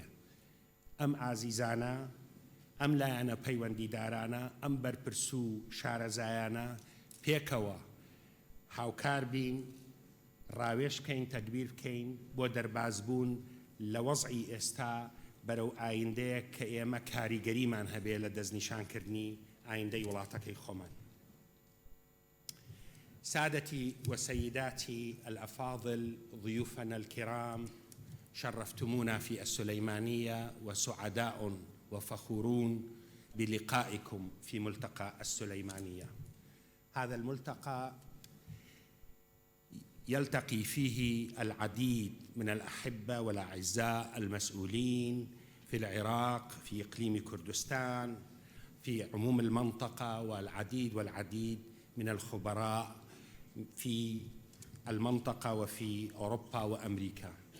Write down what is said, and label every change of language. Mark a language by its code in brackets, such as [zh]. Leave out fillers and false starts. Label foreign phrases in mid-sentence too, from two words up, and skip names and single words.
[ckb] ئەم ئازیزانە، ئەم لایەنە پەیوەندیدارانە، ئەم بەرپرس و شارەزایانە پێکەوە هاوکار بین، ڕاوێش بکەین، تەدبیر بکەین بۆ دەربازبوون لە وەزعی ئێستا بەرەو ئایندەیە کە ئێمە کاریگەریمان هەبێ لە دەستنیشانکردنی ئایندەی وڵاتەکەی خۆمان. [ar] سادتي وسيداتي الأفاضل، ضيوفنا الكرام، شرفتمونا في السليمانية وسعداء وفخورون بلقائكم في ملتقى السليمانية. هذا الملتقى يلتقي فيه العديد من الأحبة والأعزاء المسؤولين في العراق، في إقليم كردستان، في عموم المنطقة، والعديد من الخبراء في المنطقة وفي أوروبا وأمريكا.